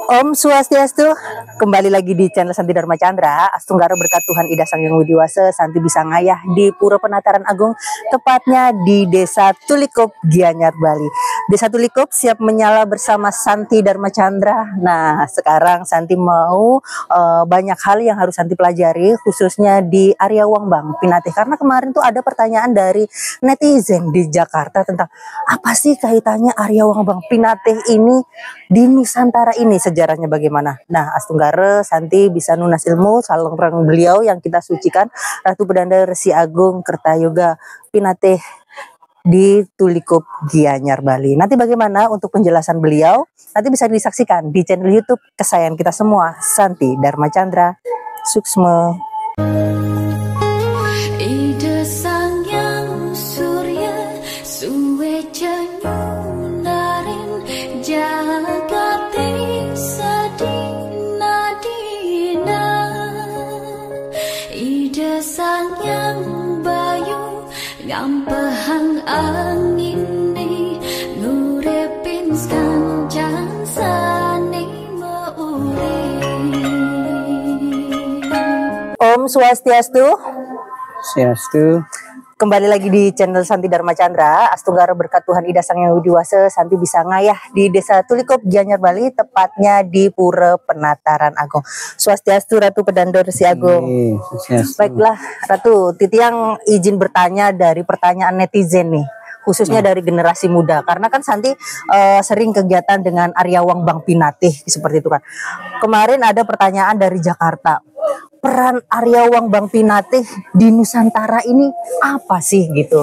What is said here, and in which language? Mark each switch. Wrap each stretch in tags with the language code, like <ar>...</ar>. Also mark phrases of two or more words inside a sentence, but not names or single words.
<id>Om Swastiastu, kembali lagi di channel Santi Dharma Chandra. Astunggara berkat Tuhan Ida Sang Hyang Widi Wase, Santi bisa ngayah di Pura Penataran Agung, tepatnya di Desa Tulikup, Gianyar, Bali. Desa Tulikup siap menyala bersama Santi Dharma Chandra. Nah, sekarang Santi mau banyak hal yang harus Santi pelajari, khususnya di area Wangbang Pinatih. Karena kemarin tuh ada pertanyaan dari netizen di Jakarta tentang apa sih kaitannya area Wangbang Pinatih ini di Nusantara ini, sejarahnya bagaimana. Nah, Astunggara Santi bisa nunas ilmu salang rang beliau yang kita sucikan, Ratu Pedanda Resi Agung Kertayoga Pinatih di Tulikup, Gianyar, Bali. Nanti bagaimana untuk penjelasan beliau, nanti bisa disaksikan di channel YouTube kesayangan kita semua, Santi Dharma Chandra Suksma.</id> <ban>Ida Sang Yang Surya suwe nyunarin jagati sadina dina. Ida Sang Yang Bayu ngampehang angin ni ngurepin kancan sane meurip.</ban> <id>Om Swastiastu. Swastiastu. Kembali lagi di channel Santi Dharma Chandra. Astunggara berkat Tuhan Ida Sang Hyang Widi Wase, Santi bisa ngayah di Desa Tulikup, Gianyar, Bali, tepatnya di Pura Penataran Agung. Swastiastu Ratu Pedanda Resi Agung. Baiklah Ratu, Titiang izin bertanya dari pertanyaan netizen nih, khususnya dari generasi muda, karena kan Santi sering kegiatan dengan area Wangbang Pinatih seperti itu kan. Kemarin ada pertanyaan dari Jakarta, peran area Wangbang Pinatih di Nusantara ini apa sih gitu?</id>